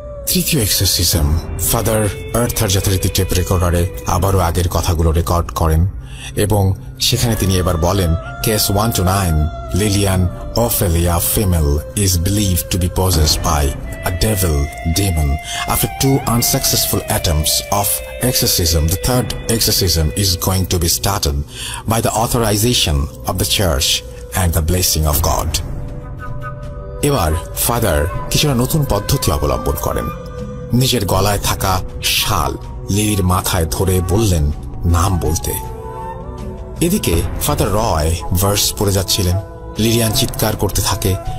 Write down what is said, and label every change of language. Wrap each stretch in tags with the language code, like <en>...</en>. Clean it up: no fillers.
<bn>তৃতীয় exorcism father Arthur যথারীতি tape রেকর্ডারে আবারও আগের কথাগুলো রেকর্ড করেন এবং সেখানে তিনি এবার বলেন, case 1-9,</bn> <en>Lillian Ophelia female is believed to be possessed by a devil demon. After 2 unsuccessful attempts of exorcism, the third exorcism is going to be started by the authorization of the church and the blessing of God.</en> <bn>এবার father কিছুটা নতুন পদ্ধতি অবলম্বন করেন। নিজের গলায় থাকা শাল লিলির মাথায় ধরে বললেন নাম বলতে। এদিকে ফাদার রয় ভার্স পড়ে যাচ্ছিলেন। লিলিয়ান চিৎকার করতে থাকে।</bn>